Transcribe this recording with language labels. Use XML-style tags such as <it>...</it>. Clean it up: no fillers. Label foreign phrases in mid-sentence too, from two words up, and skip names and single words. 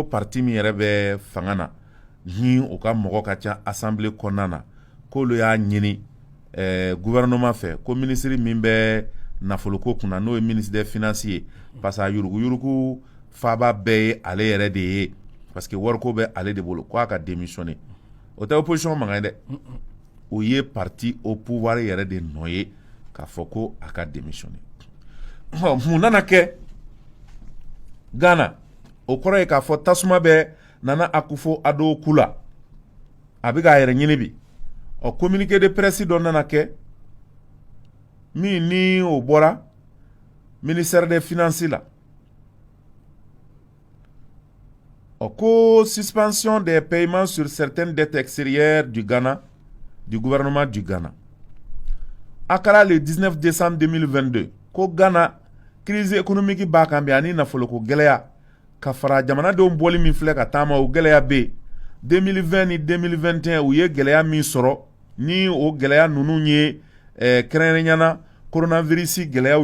<bm>parti min yɛrɛ bɛ fanga na ni o ka mɔgɔ ka ca assemblée kɔnɔna na k'olu y'a ɲini gouvernement fɛ ko ministre min bɛ nafoloko kunna n'o ye</bm> <fr>ministre des</fr> <bm>finances ye parce que a yurugu faaba bɛɛ ye ale yɛrɛ de ye parce que wariko bɛ ale de bolo ko a ka démissionner o tɛ opposition mankan dɛ o ye</bm> <fr>parti au pouvoir</fr> <bm>yɛrɛ de nɔ ye k'a fɔ ko a ka démissionner mun nana kɛ Ghana o kɔrɔ ye k'a fɔ tasuma bɛ Nana Akufo-Addo ku la a bɛ k'a yɛrɛ ɲini bi</bm> <fr>communiqué de presse</fr> <bm>dɔ nana kɛ min ni o bɔra</bm> <fr>ministère des finances</fr> <bm>la ko</bm> <fr>suspension des paiements sur certaines dettes extérieures du Ghana, du gouvernement du Ghana. Akara le 19 décembre 2022,</fr> <bm>ko Ghana</bm> <fr>crise économique</fr> <bm>ba kambe ani nafolo ko gɛlɛya ka fara jamana denw bɔli min filɛ ka taama o gɛlɛya be 2020 ni 2021 u ye gɛlɛya min sɔrɔ ni o gɛlɛya nunu ye kɛrɛnkɛrɛnyana coronavirus gɛlɛyaw</bm>